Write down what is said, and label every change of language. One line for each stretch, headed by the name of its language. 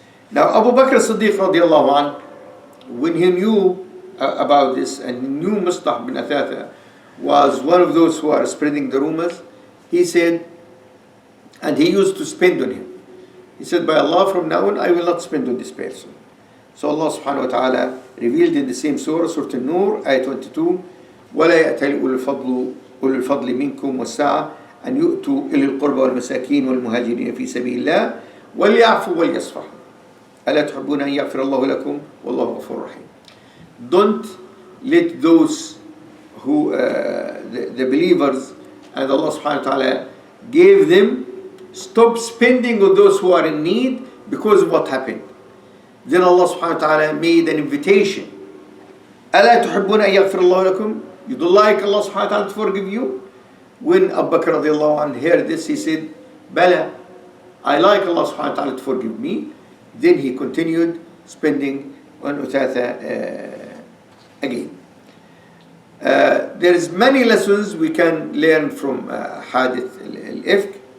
English: Now Abu Bakr as-Siddiq radiallahu anh, when he knew about this and he knew Mustah bin Athatha was one of those who are spreading the rumors, he said, and he used to spend on him, he said, by Allah, from now on I will not spend on this person. So Allah subhanahu wa ta'ala revealed in the same surah, Surah An-Nur, ayah 22,
Arabic: وَلَا يَأْتَلِ أُولُو الْفَضْلِ مِنْكُمْ وَالسَّعَةِ أن يؤتوا إلى القربى والمساكين والمهاجرين في سبيل الله وليعفوا وليصفحوا ألا تحبون أن يغفر الله لكم والله غفور رحيم.
English: Don't let those who the believers and Allah subhanahu wa ta'ala gave them stop spending on those who are in need because of what happened. Then Allah subhanahu wa ta'ala made an invitation.
Arabic: ألا تحبون أن يغفر الله لكم.
English: You don't like Allah subhanahu wa ta'ala to forgive you? When Abu Bakr radiallahu anh heard this, he said, Bala, I like Allah subhanahu wa ta'ala to forgive me. Then he continued spending on Uthatha again. There is many lessons we can learn from Hadith al-Ifk.